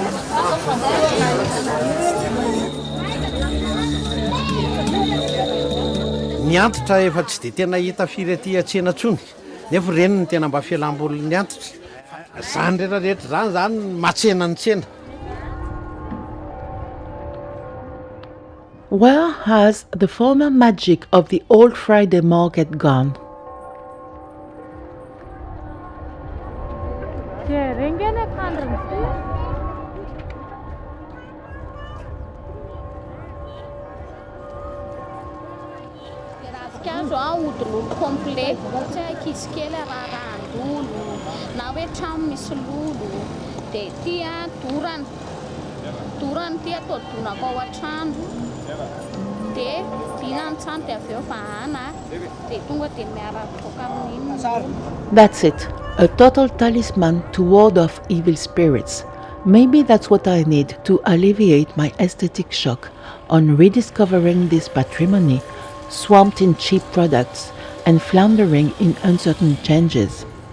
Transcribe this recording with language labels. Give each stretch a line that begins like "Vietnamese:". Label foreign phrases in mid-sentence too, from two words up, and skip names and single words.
Malagasy: ny antitra efa tsy de tena hita firy aty an-tsena tsony nefa reny ny tena mba fialamboly ny antitra zany rehetrarehetra zany matsena ny tsena.
English: Where has the former magic of the old Friday market gone?
Malagasy: Azo ahodilolo complet tsy ankizy kely arahandolo na hoe trano misy lolo de ty a dorany ty atao donako ao an-trano de dinany tsano de avy eo vahana de tonga de miara-boaka amin'iny.
English: That's it, a total talisman to ward off evil spirits. Maybe that's what I need to alleviate my aesthetic shock on rediscovering this patrimony, swamped in cheap products and floundering in uncertain changes.